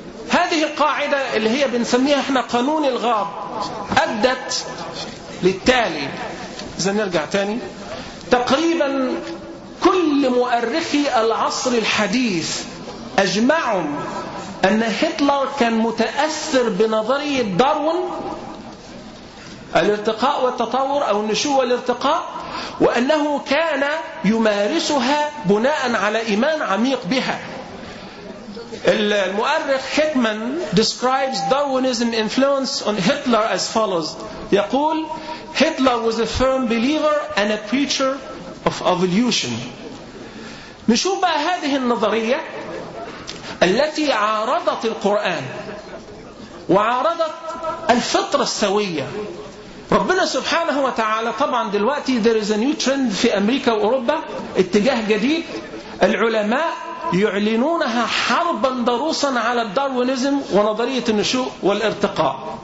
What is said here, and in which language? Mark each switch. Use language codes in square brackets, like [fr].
[ar] هذه القاعدة اللي هي بنسميها احنا قانون الغاب أدت للتالي، إذا نرجع تاني، تقريبا كل مؤرخي العصر الحديث أجمعهم أن هتلر كان متأثر بنظرية داروين الارتقاء والتطور أو النشوء والارتقاء، وأنه كان يمارسها بناء على إيمان عميق بها. [en] المؤرخ هيتمان describes Darwinism influence on Hitler as follows. [ar] يقول [en] Hitler was a firm believer and a preacher of evolution. [ar] نشوف بقى هذه النظرية التي عارضت القرآن وعارضت الفطرة السوية. ربنا سبحانه وتعالى طبعا دلوقتي [en] there is a new trend [ar] في أمريكا وأوروبا, اتجاه جديد العلماء يعلنونها حربا ضروسا على الداروينزم ونظرية النشوء والارتقاء.